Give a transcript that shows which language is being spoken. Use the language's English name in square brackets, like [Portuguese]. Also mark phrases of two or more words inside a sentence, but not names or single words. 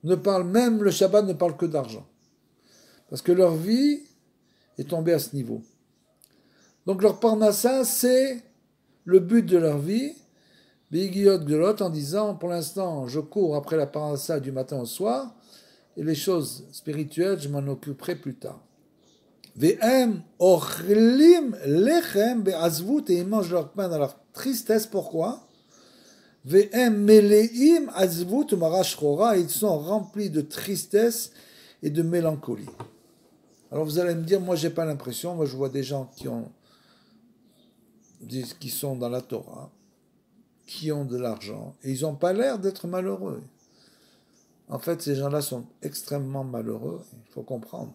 [French] ne parlent même, le Shabbat ne parle que d'argent. Parce que leur vie est tombée à ce niveau. Donc leur parnassa, c'est le but de leur vie, [Hebrew] ביגיעות גדולות, [French] en disant, pour l'instant, je cours après la parnassa du matin au soir, et les choses spirituelles, je m'en occuperai plus tard. [Hebrew] והם אוכלים לחם בעצבות, [French] et ils mangent leur pain dans leur tristesse. Pourquoi? [Hebrew] והם מלאים עצבות מרה שחורה, [French] ils sont remplis de tristesse et de mélancolie. Alors vous allez me dire, moi j'ai pas l'impression, moi je vois des gens qui sont dans la Torah, qui ont de l'argent, et ils n'ont pas l'air d'être malheureux. En fait, ces gens-là sont extrêmement malheureux, il faut comprendre.